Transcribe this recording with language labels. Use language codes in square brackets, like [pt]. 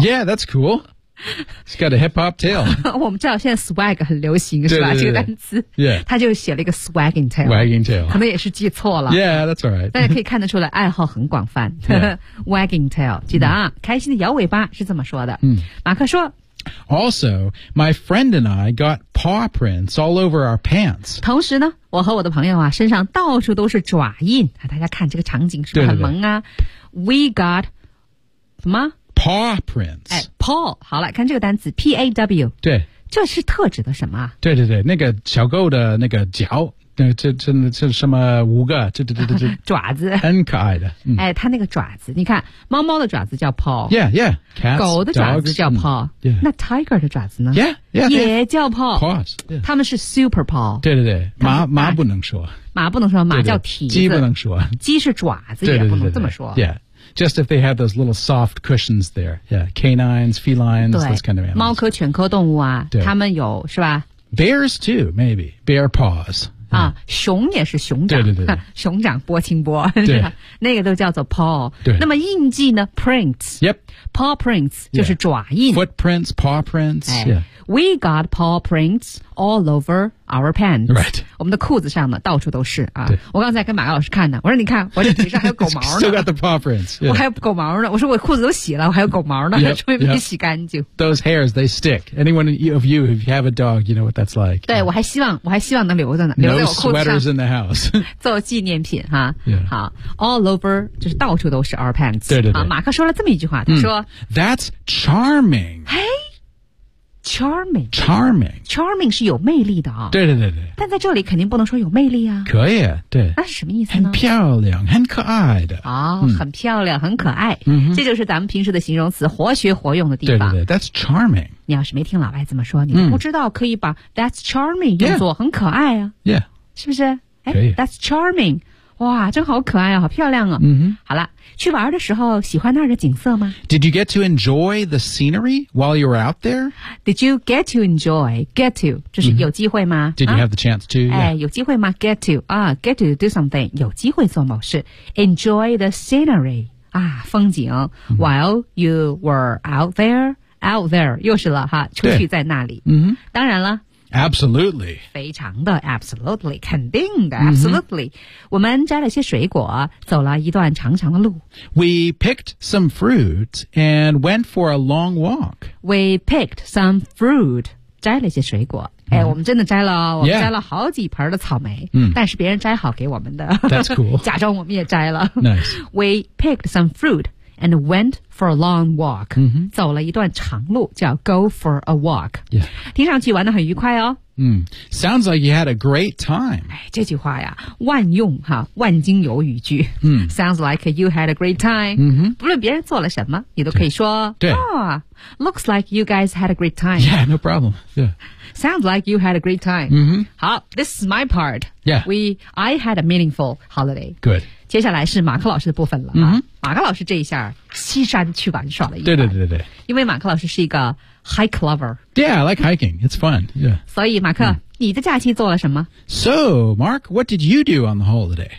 [en] Yeah, that's cool. It's got a hip hop tail. [zh] 我们知道现在 swag 很流行，对对对对是吧？这个单词。 [en] Yeah. [zh] 他就写了一个 swagging tail. [en] Wagging tail. [zh] 可能也是记错了。 [en] Yeah, that's all right. [zh] 大家可以看得出来，爱好很广泛。 [en] Yeah. wagging tail. [zh] 记得啊、开心的摇尾巴是这么说的。马克说。 [en] Also, my friend and I got paw prints all over our pants. [zh] 同时呢，我和我的朋友啊，身上到处都是爪印。大家看这个场景是不是很萌啊？对对对 [en] We got 什么 paw prints？ [zh] 哎 ，paw， 好了，看这个单词 paw。对，这是特指的什么？对对对，那个小狗的那个脚。这什么五个这爪子很可爱的、哎它那个爪子你看猫猫的爪子叫 paw [en] yeah yeah cats, [zh] 狗的爪子叫 paw [en] dogs,、yeah. [zh] 那 tiger 的爪子呢 [en] yeah, yeah, [zh] 也叫 paw [en] paws, [zh] 他们是 super paw 对对对 马不能说马不能说马叫蹄子对对鸡不能说鸡是爪子也不能这么说对对对对对 [en] yeah just if they have those little soft cushions there yeah canines felines those kind of animals [zh] 猫科犬科动物啊他们有是吧 [en] bears too maybe bear paws [zh] あ、熊也是熊掌对对对熊掌波青波是吧那个都叫做 paw 对那么印记呢 prints、 [en] yep. [zh] paw prints 就是爪印、 [en] yeah. footprints paw prints、哎 yeah. we got paw prints all over our pants、 right. [zh] 我们的裤子上呢到处都是、啊、对我刚才跟马老师看呢我说你看我这腿上还有狗毛呢 [en] still got the paw prints、yeah. [zh] 我还有狗毛呢我说我裤子都洗了我还有狗毛呢 [en] yep, [zh] 说明没洗干净、 [en] yep. those hairs they stick anyone of you if you have a dog you know what that's like [zh] 对、yeah. 我还希望能留着呢留着 [en] Sweaters in the house. [zh] 做纪念品哈、 [en] yeah. [zh] 好 All over 就是到处都是 our pants 对对对马克说了这么一句话他说 [en] That's charming 嘿charming. Charming. [zh] Charming 是有魅力的啊。对对对对。但在这里肯定不能说有魅力啊。可以啊，对。那是什么意思呢？很漂亮，很可爱的。哦，很漂亮，很可爱。嗯，这就是咱们平时的形容词活学活用的地方。对对对 [en] ,that's charming. [zh] 你要是没听老外怎么说你不知道可以把 that's charming 用作很可爱啊。 [en] Yeah. [zh] 是不是可以 , [en] that's charming. [zh] 哇，真好可爱啊，好漂亮啊。嗯哼。好了，去玩的时候喜欢那儿的景色吗？ [en] Did you get to enjoy the scenery while you were out there? Did you get to enjoy? Get to, [zh] 这是有机会吗？ [en] Mm-hmm. Did you have the chance to? [zh] 哎、yeah. 有机会吗？Get to, 啊、 [en] get to do something, [zh] 有机会做某事。 [en] Enjoy the scenery, [zh] 啊风景、 [en] mm-hmm. while you were out there, [zh] 又是了哈出去在那里。嗯哼。当然了。 [en] Absolutely. [zh] 非常的 absolutely, 肯定的 absolutely.、Mm-hmm. 我们摘了些水果走了一段长长的路。 [en] We picked some fruit and went for a long walk. We picked some fruit, [zh] 摘了些水果。 [en] Mm-hmm. [zh] 哎我们真的摘了我们摘了好几盆的草莓、 [en] yeah. [zh] 但是别人摘好给我们的。 [en] That's cool. [zh] 假装我们也摘了。 [en] Nice. We picked some fruit and went for a long walk、 mm-hmm. [zh] 走了一段长路叫 [en] go for a walk、 yeah. [zh] 听上去玩得很愉快哦、 [en] Sounds like you had a great time、 [zh] 哎、这句话呀万用哈万金油语句、 [en] Sounds like you had a great time、 mm-hmm. [zh] 不论别人做了什么你都可以说对、 [en] Looks like you guys had a great time Yeah, no problem、yeah. Sounds like you had a great time、 mm-hmm. 好 This is my part、 yeah. I had a meaningful holiday Good [zh] 接下来是马克老师的部分了、马克老师这一下西山去玩耍了一番对对对对因为马克老师是一个 hike lover [en] Yeah, I like hiking, it's fun、yeah. [zh] 所以马克、你的假期做了什么 [en] So, Mark, what did you do on the holiday?